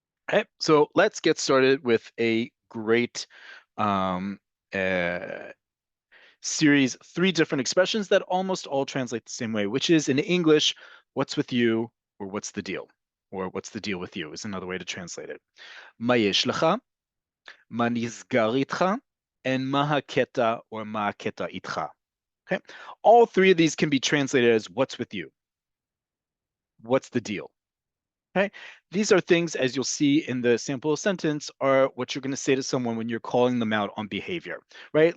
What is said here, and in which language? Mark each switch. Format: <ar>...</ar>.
<en>Okay, so let's get started with a great um, uh, series, 3 different expressions that almost all translate the same way, which is in English, what's with you, or what's the deal, or what's the deal with you is another way to translate it.</en> <he>מה יש לך, מה נסגר איתך, and מה הקטע or מה הקטע איתך.</he> <en>Okay, all 3 of these can be translated as what's with you, what's the deal. Okay, these are things, as you'll see in the sample sentence, are what you're going to say to someone when you're calling them out on behavior, right?</en>